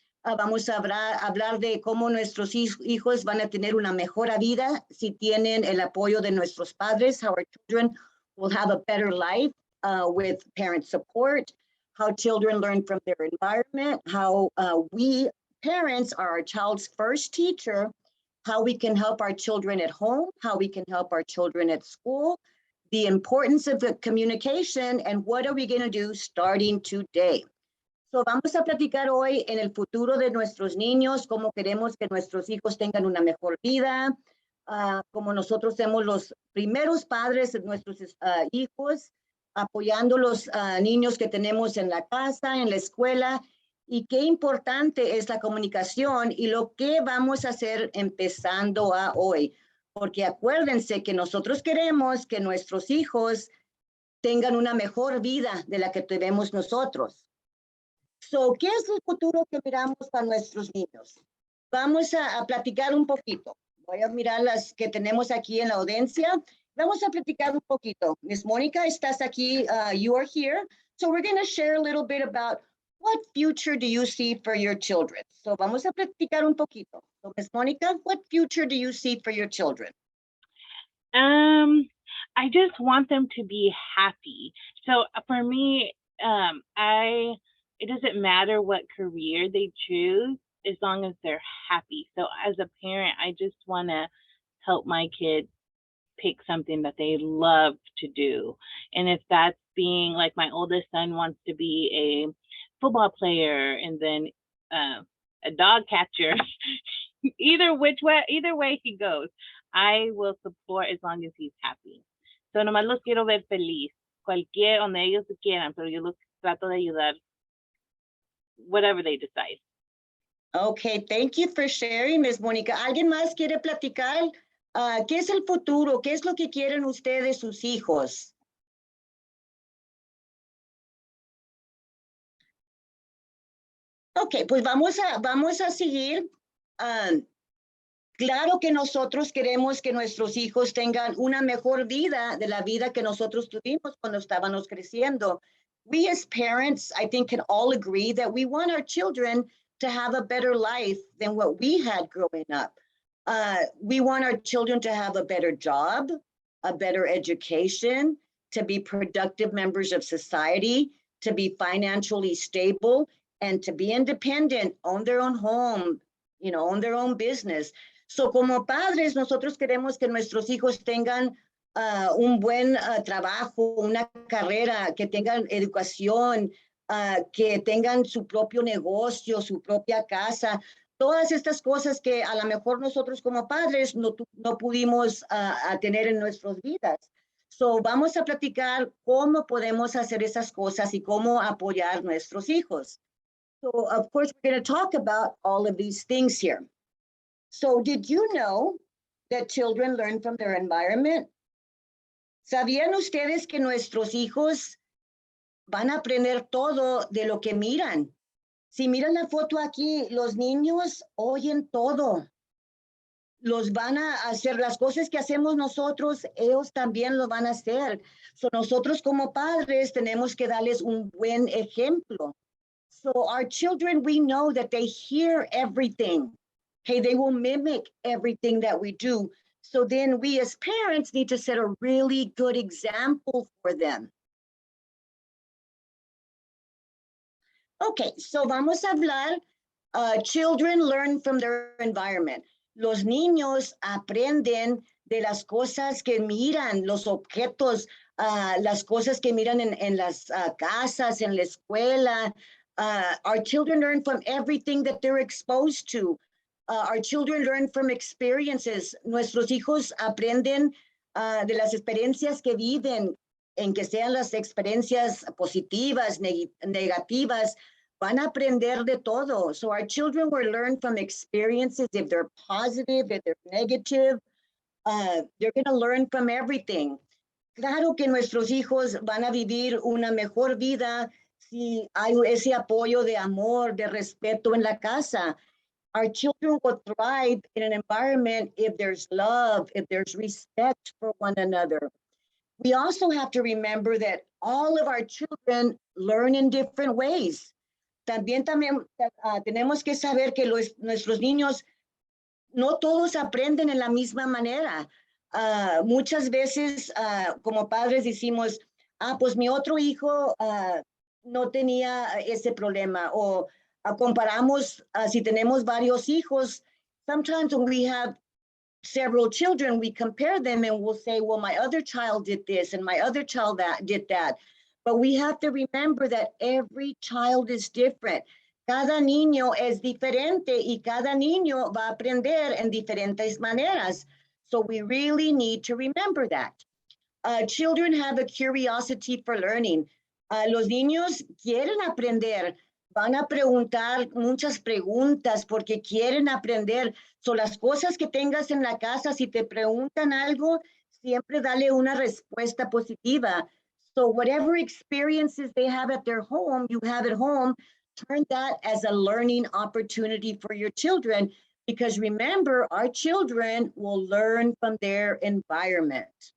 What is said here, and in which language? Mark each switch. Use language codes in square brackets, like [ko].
[es] Vamos a hablar de cómo nuestros hijos van a tener una mejor vida si tienen el apoyo de nuestros padres, [en] how our children will have a better life with parent support, how children learn from their environment, how we parents are our child's first teacher, how we can help our children at home, how we can help our children at school, the importance of the communication, and what are we going to do starting today. [es] So vamos a platicar hoy en el futuro de nuestros niños, cómo queremos que nuestros hijos tengan una mejor vida, como nosotros somos los primeros padres de nuestros hijos, apoyando los niños que tenemos en la casa, en la escuela, y qué importante es la comunicación y lo que vamos a hacer empezando a hoy. Porque acuérdense que nosotros queremos que nuestros hijos tengan una mejor vida de la que tenemos nosotros. So, ¿qué es el futuro que miramos para nuestros niños? Vamos a platicar un poquito. Voy a mirar las que tenemos aquí en la audiencia. Vamos a platicar un poquito. Miss Mónica, estás aquí. [en] You are here. So we're going to share a little bit about what future do you see for your children? So [es] vamos a platicar un poquito. [en] So, Miss Mónica, what future do you see for your children? I just want them to be happy. So for me, it doesn't matter what career they choose as long as they're happy. So as a parent, I just want to help my kids pick something that they love to do. And if that's being like my oldest son wants to be a football player and then a dog catcher, either way he goes, I will support as long as he's happy. [es] So nomás los quiero ver feliz, donde ellos quieran, pero yo los trato de ayudar, [en] whatever they decide. Okay, thank you for sharing, Miss Mónica. [es] ¿Alguien más quiere platicar? ¿Qué es el futuro? ¿Qué es lo que quieren ustedes, sus hijos? Ok, pues vamos a seguir. Claro que nosotros queremos que nuestros hijos tengan una mejor vida de la vida que nosotros tuvimos cuando estábamos creciendo. [en] We as parents, I think, can all agree that we want our children to have a better life than what we had growing up. We want our children to have a better job, a better education, to be productive members of society, to be financially stable, and to be independent, own their own home, own their own business. [es] So como padres, nosotros queremos que nuestros hijos tengan un buen trabajo, una carrera, que tengan educación, que tengan su propio negocio, su propia casa, todas estas cosas que a lo mejor nosotros como padres no pudimos tener en nuestras vidas. So vamos a platicar cómo podemos hacer esas cosas y cómo apoyar a nuestros hijos. [en] So of course, we're going to talk about all of these things here. So did you know that children learn from their environment? [es] ¿Sabían ustedes que nuestros hijos van a aprender todo de lo que miran? Si miran la foto aquí, los niños oyen todo. Los van a hacer las cosas que hacemos nosotros, ellos también lo van a hacer. So nosotros como padres tenemos que darles un buen ejemplo. [en] So our children, we know that they hear everything. Okay, they will mimic everything that we do. So then we as parents need to set a really good example for them. Okay, so [es] vamos a hablar, [en] children learn from their environment. [es] Los niños aprenden de las cosas que miran, los objetos, las cosas que miran en las casas, en la escuela. [en] Our children learn from everything that they're exposed to. Our children learn from experiences. [es] Nuestros hijos aprenden de las experiencias que viven, en que sean las experiencias positivas, negativas, van a aprender de todo. [en] So our children will learn from experiences, if they're positive, if they're negative, they're going to learn from everything. [es] Claro que nuestros hijos van a vivir una mejor vida si hay ese apoyo de amor, de respeto en la casa. [en] Our children will thrive in an environment if there's love, if there's respect for one another. We also have to remember that all of our children learn in different ways. [es] También tenemos que saber que nuestros niños no todos aprenden en la misma manera. Muchas veces como padres decimos, pues mi otro hijo no tenía ese problema, o comparamos si tenemos varios hijos. [en] Sometimes when we have several children, we compare them and we'll say, well, my other child did this and my other child did that. But we have to remember that every child is different. [es] Cada niño es diferente y cada niño va a aprender en diferentes maneras. [en] So we really need to remember that. Children have a curiosity for learning. [es] Los niños quieren aprender, van a preguntar muchas preguntas porque quieren aprender. So, las cosas que tengas en la casa, si te preguntan algo, siempre dale una respuesta positiva. [en] So whatever experiences they have at their home, you have at home, turn that as a learning opportunity for your children, because remember, our children will learn from their environment.